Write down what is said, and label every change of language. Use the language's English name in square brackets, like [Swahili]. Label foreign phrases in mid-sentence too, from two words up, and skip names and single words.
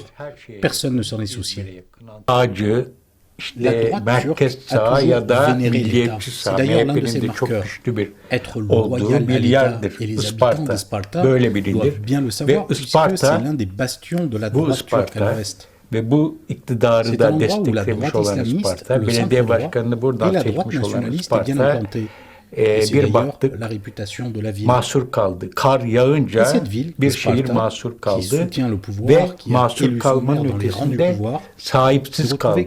[French] Personne ne s'en est soucié. La droite turque a toujours vénéré l'État. C'est d'ailleurs l'un de ses marqueurs. Être loyal à l'État et les habitants d'Isparta doivent bien le savoir puisque c'est l'un des bastions de la droite turque à l'ouest. [Turkish] Ve bu iktidarı da desteklemiş olan Isparta, belediye başkanını buradan seçmiş olan Isparta, bir baktık mahsur kaldı. Kar yağınca bir şehir mahsur kaldı ve mahsur kalmanın ötesinde sahipsiz kaldı.